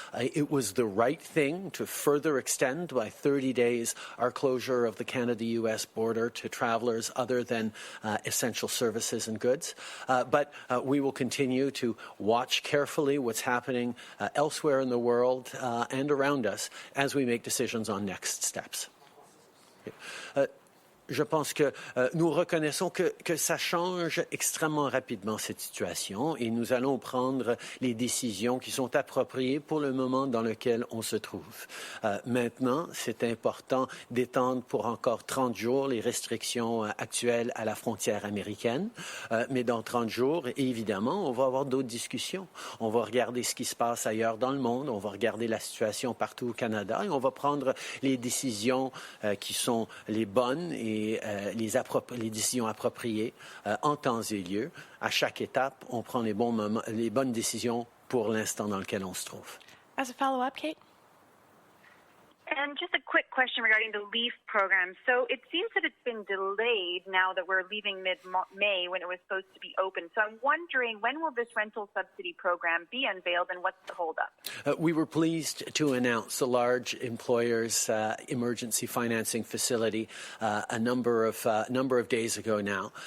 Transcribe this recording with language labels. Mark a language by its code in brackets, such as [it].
[en] It was the right thing to further extend by 30 days our closure of the Canada-U.S. border to travelers other than essential services and goods. But we will continue to watch carefully what's happening elsewhere in the world and around us as we make decisions on next steps. [fr] Je pense que nous reconnaissons que ça change extrêmement rapidement cette situation et nous allons prendre les décisions qui sont appropriées pour le moment dans lequel on se trouve. Maintenant, c'est important d'étendre pour encore 30 jours les restrictions actuelles à la frontière américaine. Mais dans 30 jours, évidemment, on va avoir d'autres discussions. On va regarder ce qui se passe ailleurs dans le monde, on va regarder la situation partout au Canada et on va prendre les décisions qui sont les bonnes et les décisions appropriées en temps et lieu. À chaque étape, on prend les bonnes décisions pour l'instant dans lequel on se trouve. [en] As a follow-up, Kate? And just a quick question regarding the LEAF program. So it seems that it's been delayed now that we're leaving mid-May when it was supposed to be open. So I'm wondering, when will this rental subsidy program be unveiled and what's the holdup? We were pleased to announce the large employers emergency financing facility a number of days ago now.